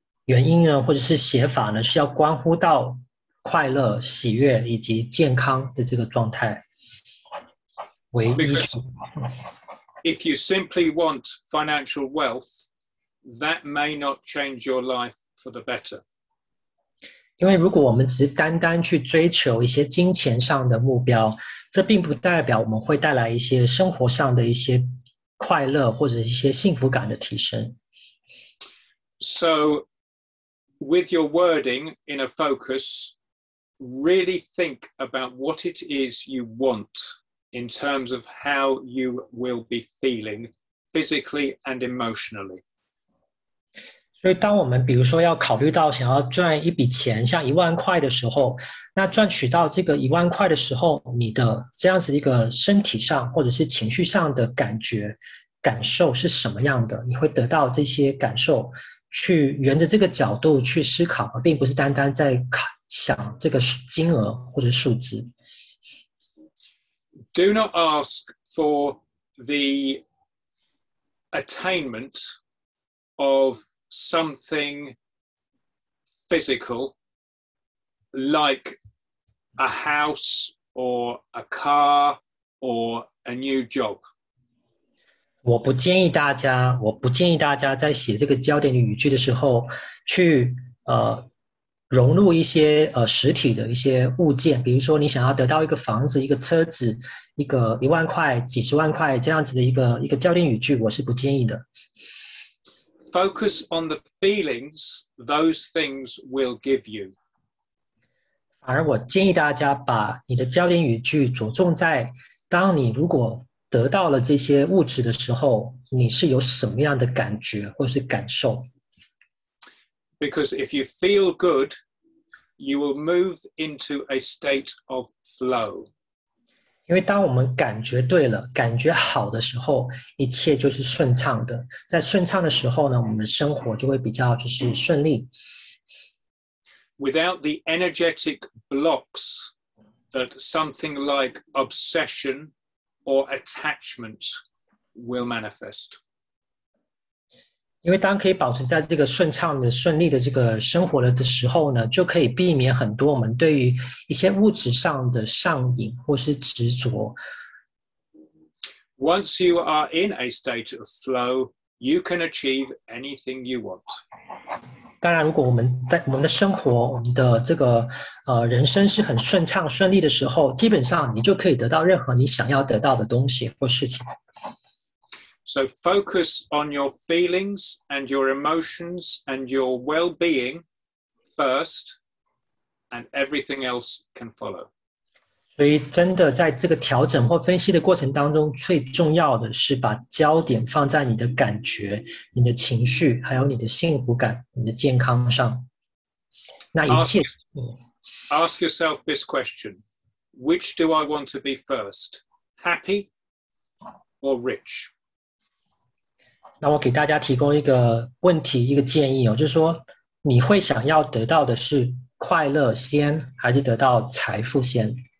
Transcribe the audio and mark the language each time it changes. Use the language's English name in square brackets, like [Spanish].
[Chinese] 原因呢，或者是写法呢，是要关乎到快乐、喜悦以及健康的这个状态为依据。 [English] If you simply want financial wealth, that may not change your life for the better. [Chinese] 因为如果我们只是单单去追求一些金钱上的目标，这并不代表我们会带来一些生活上的一些快乐或者一些幸福感的提升。 [English] So, with your wording in a focus, really think about what it is you want in terms of how you will be feeling physically and emotionally. [Chinese] 所以当我们比如说要考虑到想要赚一笔钱，像1万块的时候，那赚取到这个1万块的时候，你的这样子一个身体上或者是情绪上的感受是什么样的？你会得到这些感受，去沿着这个角度去思考，并不是单单在想这个金额或者数字。 [English] Do not ask for the attainment of something physical like a house or a car or a new job. [Chinese] 我不建议大家在写这个焦点的语句的时候去融入一些实体的一些物件，比如说你想要得到一个房子、一个车子、一个1万块、几十万块这样子的一个焦点语句，我是不建议的。 [English] Focus on the feelings those things will give you. [Chinese] 反而我建议大家把你的焦点语句着重在，当你如果得到了这些物质的时候，你是有什么样的感觉或是感受？ [English] Because if you feel good, you will move into a state of flow. [Chinese] 因为当我们感觉对了，感觉好的时候，一切就是顺畅的。在顺畅的时候呢，我们的生活就会比较就是顺利。 [English] Without the energetic blocks that something like obsession or attachment will manifest. [Chinese] 因为当可以保持在这个顺畅的、顺利的这个生活的时候呢，就可以避免很多我们对于一些物质上的上瘾或是执着。 [English] Once you are in a state of flow, you can achieve anything you want. [Chinese] 当然，如果我们在我们的生活、我们的这个人生是很顺畅、顺利的时候，基本上你就可以得到任何你想要得到的东西或事情。 [English] So focus on your feelings and your emotions and your well-being first, and everything else can follow. [Chinese] 所以真的在这个调整或分析的过程当中，最重要的是把焦点放在你的感觉、你的情绪，还有你的幸福感、你的健康上。那一切。 [English] Ask yourself this question: which do I want to be first, happy or rich? [Chinese] 那我给大家提供一个问题，一个建议就是说，你会想要得到的是快乐先，还是得到财富先？